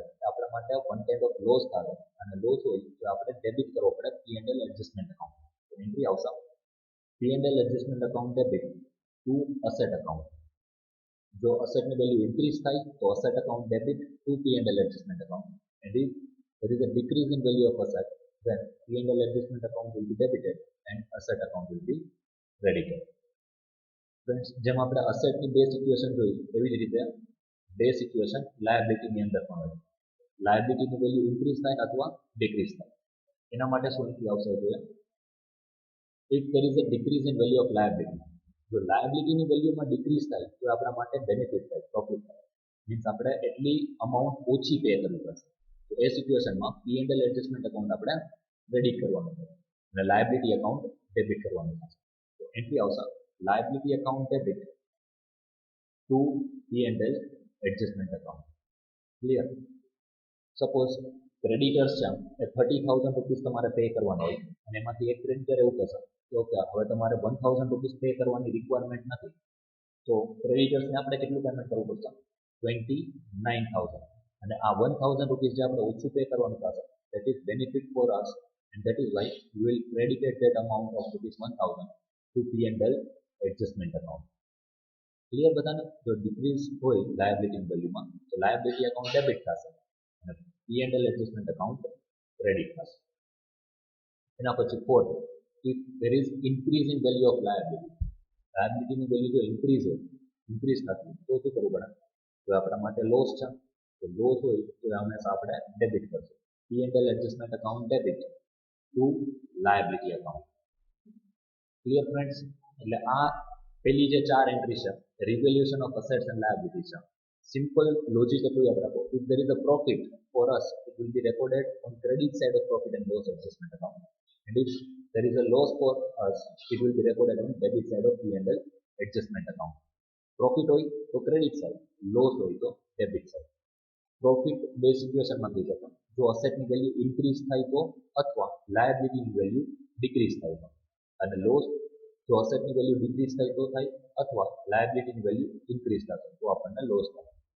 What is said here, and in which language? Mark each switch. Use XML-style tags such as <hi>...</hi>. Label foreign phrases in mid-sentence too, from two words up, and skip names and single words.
<gu>આપણા માટે</gu> <en>one kind of loss</en> <gu>થાય અને લોસ હોય તો આપણે ડેબિટ કરવો પડે</gu> <en>P and L adjustment account.</en> <gu>તો એન્ટ્રી આવશે</gu> <en>P and L adjustment account debit to asset account. જો assetની value increase</en> <gu>થાય તો</gu> <en>asset account debit to P and L adjustment account. And if there is a decrease in value of asset, then P&L adjustment account will be debited and asset account will be credited. Friends,</en> <gu>જેમ આપણે અસેટની બે સિચ્યુએશન જોઈ એવી જ રીતે બે સિચ્યુએશન લાયબિલિટીની અંદર પણ હોય.</gu> <en>liabilityની value increase</en> <gu>થાય અથવા ડિક્રીઝ થાય. એના માટે શું એન્ટ્રી આવશે જોઈએ</gu> <en>ઇફ there is a decrease in value of liability.</en> <gu>જો</gu> <en>liabilityની valueમાં decrease</en> <gu>થાય તો આપણા માટે બેનિફિટ થાય, પ્રોફિટ થાય. મીન્સ આપણે એટલી અમાઉન્ટ ઓછી પે કરવી પડશે. તો એ સિચ્યુએશનમાં</gu> <en>P and L adjustment account</en> <gu>આપણે ક્રેડિટ કરવાનું છે અને</gu> <en>liability account debit</en> <gu>કરવાનું છે. તો એન્ટ્રી આવશે</gu> <en>liability account debit to P and L adjustment account. ક્લિયર?</en> <gu>સપોઝ ક્રેડિટર્સ છે એ 30,000 રૂપીસ તમારે પે કરવાનો હોય અને એમાંથી એક ક્રેડિટર એવું કહેશે કે ઓકે હવે તમારે 1,000 રૂપીસ પે કરવાની રિક્વાયરમેન્ટ નથી, તો ક્રેડિટર્સને આપણે કેટલું પેમેન્ટ કરવું પડશે 29,000. અને આ 1,000 રૂપીસ જે આપણે ઓછું પે કરવાનું થશે</gu> <en>that is benefit for us and that is why we will credited that amount of rupees 1,000 to P&L adjustment account.</en> <gu>ક્લિયર બધાને? જો ડિક્રીઝ હોય</gu> <en>liability valueમાં તો liability account debit</en> <gu>થશે અને</gu> <en>P&L adjustment account credit થશે.</en> <gu>એના પછી ફોર્થ,</gu> <en>if there is increase in value of liability. liabilityની value</en> <gu>જો ઇન્ક્રીઝ થતી તો શું કરવું પડે? તો આપણા માટે લોસ છે, તો લોસ હોય તો હંમેશા આપણે ડેબિટ કરશું</gu> <en>P and L adjustment account debit to liability account. clear friends?</en> <gu>એટલે આ પેલી જે ચાર એન્ટ્રી છે</gu> <en>revaluation of assets and liability</en> <gu>છે.</gu> <en>simple logic</en> <gu>એટલું યાદ રાખો,</gu> <en>ઇફ there is a profit for us it will be recorded on credit side of profit and loss adjustment account, and if there is a loss for us it will be recorded on debit side of P&L adjustment account. પ્રોફિટ</en> <gu>હોય તો</gu> <en>credit side, લોસ</en> <gu>હોય તો</gu> <en>debit side.</en> <gu>પ્રોફિટ બે સિચ્યુએશનમાં થઈ શકે, જો</gu> <en>assetની value increase</en> <gu>થાય તો અથવા</gu> <en>liabilityની value decrease</en> <gu>થાય તો, અને લોસ જો</gu> <en>assetની value decrease</en> <gu>થાય તો થાય અથવા</gu> <en>liabilityની value increase</en> <gu>થશે તો આપણને લોસ થાય.</gu>